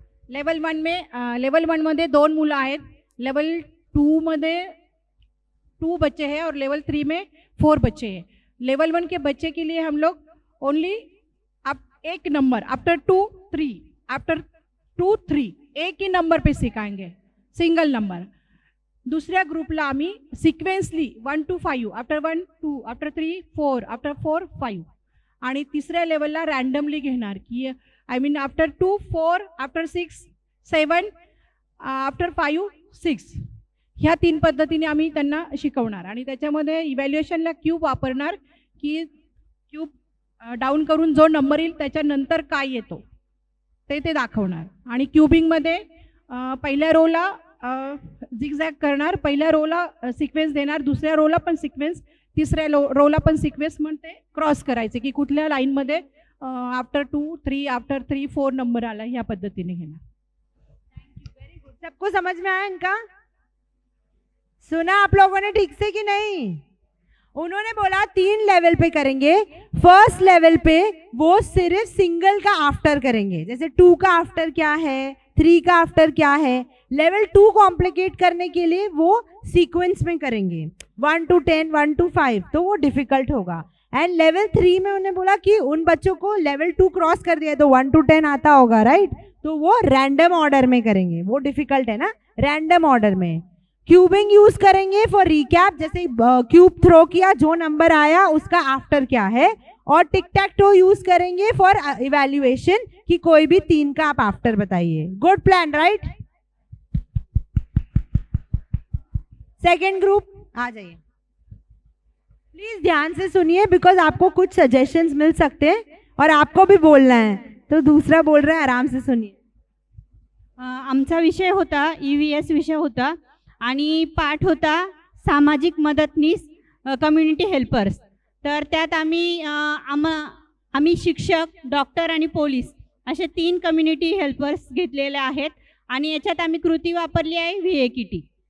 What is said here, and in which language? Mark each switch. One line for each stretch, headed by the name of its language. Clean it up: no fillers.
Marathi: Level 1 मध्ये 2 मुलं आहेत,
Hindi: लेवल 2 मध्ये 2 बच्चे हैं और लेवल 3 में 4 बच्चे हैं। लेवल 1 के बच्चे के लिए हम लोग ओनली आप एक नंबर आफ्टर 2, 3, आफ्टर 2, 3 एक ही नंबर पे सिखाएंगे, सिंगल नंबर।
Marathi: दुसऱ्या ग्रुपला आम्ही sequentially 1 to 5, after 1, 2, after 3, 4, after 4, 5 आणि तिसऱ्या लेवलला रँडमली घेणार की I mean after 2, 4, after 6, 7, after 5, 6 ह्या 3 पद्धतीने आम्ही त्यांना शिकवणार आणि त्याच्यामध्ये इव्हॅल्युएशनला क्यूब वापरणार की क्यूब डाऊन करून जो नंबर येईल त्याच्यानंतर काय येतो ते दाखवणार. आणि क्युबिंगमध्ये पहिल्या रोला झिगझॅग करणार, पहिल्या रोला सिक्वेन्स देणार, दुसऱ्या रोला पण सिक्वेन्स, तिसऱ्या रोला पण सिक्वेन्स म्हणते क्रॉस करायचे की कुठल्या लाईनमध्ये आफ्टर 2, 3, आफ्टर 3, 4 नंबर आला, ह्या पद्धतीने घेणार.
Hindi: Very good. सबको समझ में आया इनका? सुना आप लोगों ने ठीक से कि नहीं? उन्होंने बोला 3 लेवल पे करेंगे. फर्स्ट लेवल पे वो सिर्फ सिंगल का आफ्टर करेंगे, जैसे 2 का आफ्टर क्या है, 3 का आफ्टर क्या है. लेवल 2 कॉम्प्लिकेट करने के लिए वो सीक्वेंस में करेंगे 1 to 10, 1 to 5, तो वो डिफिकल्ट होगा. एंड लेवल 3 में उन्होंने बोला कि उन बच्चों को लेवल 2 क्रॉस कर दिया तो 1 to 10 आता होगा, राइट? तो वो रैंडम ऑर्डर में करेंगे, वो डिफिकल्ट है ना, रैंडम ऑर्डर में. क्यूबिंग यूज करेंगे फॉर रिकैप, जैसे क्यूब थ्रो किया, जो नंबर आया उसका आफ्टर क्या है. और टिक टैक टो यूज करेंगे फॉर इवैल्यूएशन कि कोई भी 3 का आप आफ्टर बताइए. Good plan, right? Second group आ जाइए. प्लीज ध्यान से सुनिए बिकॉज आपको कुछ सजेशंस मिल सकते हैं और आपको भी बोलना है, तो दूसरा बोल रहा है, आराम से सुनिए.
Marathi: आमचा विषय होता EVS विषय होता आणि पाठ होता सामाजिक मदतनीस, कम्युनिटी हेल्पर्स. तर त्यात आम्ही शिक्षक, डॉक्टर आणि पोलीस असे 3 कम्युनिटी हेल्पर्स घेतलेले आहेत आणि याच्यात आम्ही कृती वापरली आहे VAKT.